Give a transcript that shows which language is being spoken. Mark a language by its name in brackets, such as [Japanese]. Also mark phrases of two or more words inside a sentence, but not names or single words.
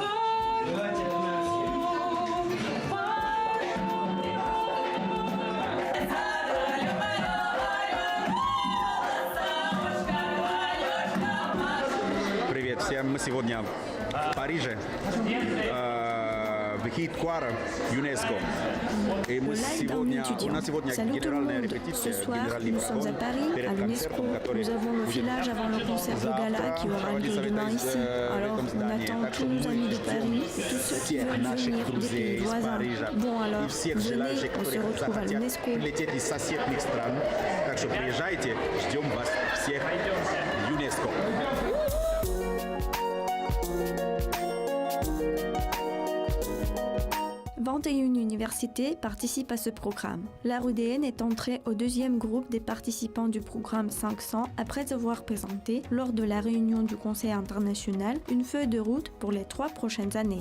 [Russian] Привет всем! Мы сегодня в Париже, в Хиткуара, ЮНЕСКО. [French] Et le live d'un étudiant. Salut tout le monde. Ce soir, nous sommes à Paris, à l'UNESCO. Nous avons le filage avant le concert de gala qui aura lieu demain ici. Alors, on attend tous nos amis de Paris et tous ceux qui veulent venir des pays voisins. Bon alors, venez, on se retrouve à l'UNESCO. [Russian] Лететь из соседних стран. Так что приезжайте, ждем вас всех в ЮНЕСКО. [French] 21 universités participent à ce programme. La RUDN est entrée au deuxième groupe des participants du programme 500 après avoir présenté, lors de la réunion du Conseil international, une feuille de route pour les 3 prochaines années.